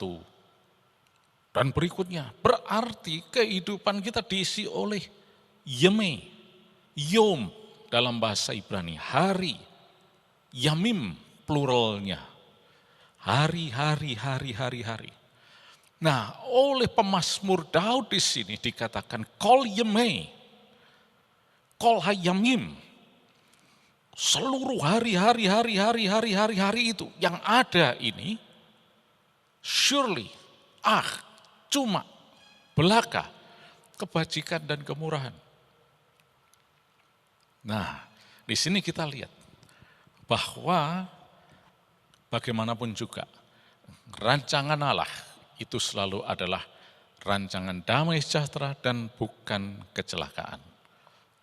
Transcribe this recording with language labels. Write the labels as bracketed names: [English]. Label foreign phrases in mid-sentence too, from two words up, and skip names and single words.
[Indonesian] Dan berikutnya, berarti kehidupan kita diisi oleh yeme, yom dalam bahasa Ibrani, hari, yamim pluralnya, hari. Nah, oleh pemazmur Daud di sini dikatakan [Hebrew] כל ימי, כל הימים, [Indonesian] seluruh hari itu yang ada ini, surely, cuma, belaka, kebajikan dan kemurahan. Nah, di sini kita lihat bahwa bagaimanapun juga rancangan Allah itu selalu adalah rancangan damai sejahtera dan bukan kecelakaan.